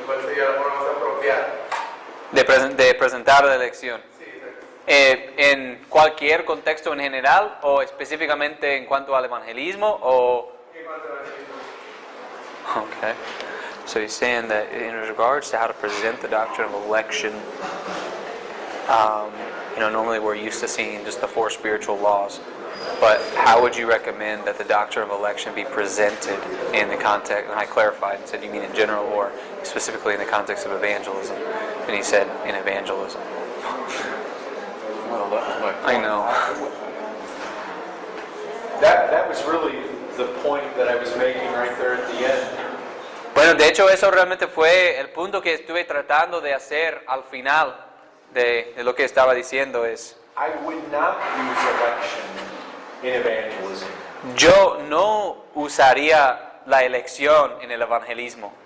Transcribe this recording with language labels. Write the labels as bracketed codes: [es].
[es] ¿Cuál sería la forma más apropiada? De presentar la elección. Sí, exacto. ¿En cualquier contexto en general o específicamente en cuanto al evangelismo? O... En cuanto al evangelismo. [en] Okay. So he's saying that in regards to how to present the doctrine of election, normally we're used to seeing just the 4 spiritual laws. But how would you recommend that the doctrine of election be presented in the context? And I clarified and said, you mean in general or specifically in the context of evangelism? And he said, in evangelism. I know. That was really the point that I was making right there at the end. [es] Bueno, de hecho eso realmente fue el punto que estuve tratando de hacer al final de lo que estaba diciendo es... [en] I would not use election in evangelism. [es] Yo no usaría la elección en el evangelismo.